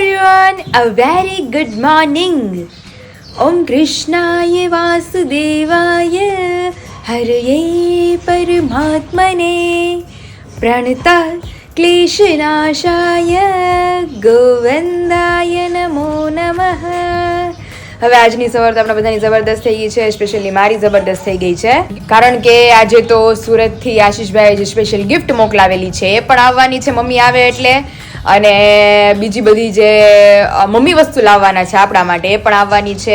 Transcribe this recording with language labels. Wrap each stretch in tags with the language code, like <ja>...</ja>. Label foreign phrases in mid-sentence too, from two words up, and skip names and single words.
<en>everyone, a very good morning.</en> <sa>ॐ कृष्णाय वासुदेवाय हरये परमात्मने प्रणत क्लेशनाशाय गोविन्दाय नमो नमः.</sa> <gu>હવે આજની સવાર તો આપણા બધાની જબરદસ્ત થઈ ગઈ છે, સ્પેશિયલી મારી જબરદસ્ત થઈ ગઈ છે, કારણ કે આજે તો સુરતથી આશીષભાઈએ જે</gu> <en>special gift</en> <gu>મોકલાવેલી છે એ પણ આવવાની છે મમ્મી આવે એટલે, અને બીજી બધી જે મમ્મી વસ્તુ લાવવાના છે આપણા માટે એ પણ આવવાની છે.</gu>